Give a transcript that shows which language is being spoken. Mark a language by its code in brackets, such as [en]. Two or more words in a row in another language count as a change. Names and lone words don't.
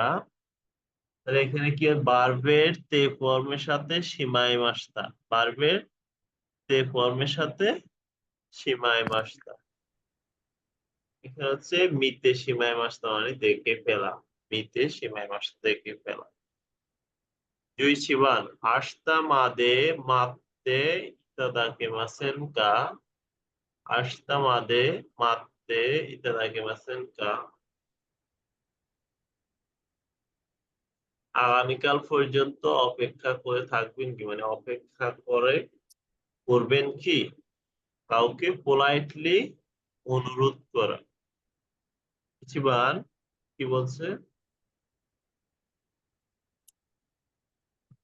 [bn] তাহলে এখানে কি হয়, ভার্বের তে ফর্মের সাথে [ja] しまいました, [bn] ভার্বের তে ফর্মের সাথে [ja] しまいました. [bn] এখানে হচ্ছে [ja] 見てしまいました [bn] মানে দেখে ফেলা, [ja] 見てしまいました [bn] দেখে ফেলা। [ja] 11番 明日まで待っていただけませんか？明日まで待っていただけませんか? [bn] আগামীকাল পর্যন্ত অপেক্ষা করে থাকবেন কি, মানে অপেক্ষা করে করবেন কি? কাউকে পোলাইটলি অনুরোধ করা। চিবান কি বলছে?